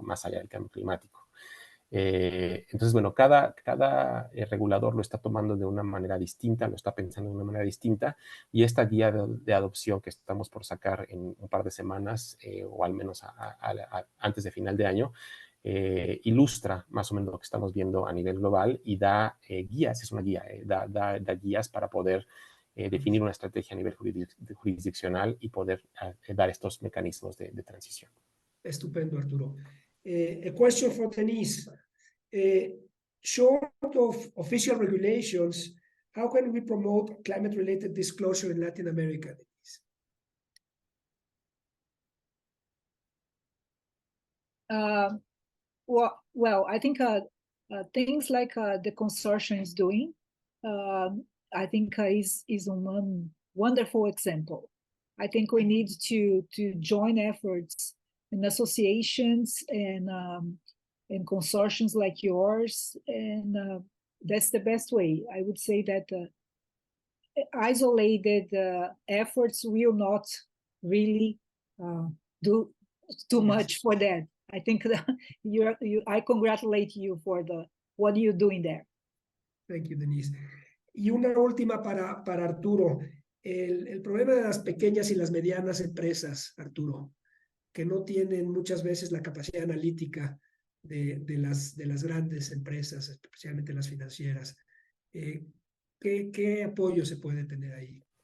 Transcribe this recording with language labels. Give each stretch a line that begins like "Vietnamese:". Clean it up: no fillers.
Spanish: Más allá del cambio climático. Entonces, bueno, cada regulador lo está tomando de una manera distinta, lo está pensando de una manera distinta, y esta guía de adopción que estamos por sacar en un par de semanas, o al menos antes de final de año, ilustra más o menos lo que estamos viendo a nivel global y da guías, es una guía, da guías para poder definir una estrategia a nivel jurisdiccional y poder dar estos mecanismos de transición. Estupendo, Arturo.
English: A question for Denise. Short of official regulations, how can we promote climate-related disclosure in Latin America, Denise? Well, I think things like the consortium is doing, I think is one wonderful example. I think we need to join efforts in associations and consortiums like yours, and that's the best way. I would say that isolated efforts will not really do too much for that. I think that I congratulate you for what you're doing there. Thank you, Denise.
Spanish: Y una última para Arturo. El problema de las pequeñas y las medianas empresas, Arturo, que no tienen muchas veces la capacidad analítica de las grandes empresas, especialmente las financieras. ¿Qué apoyo se puede tener ahí?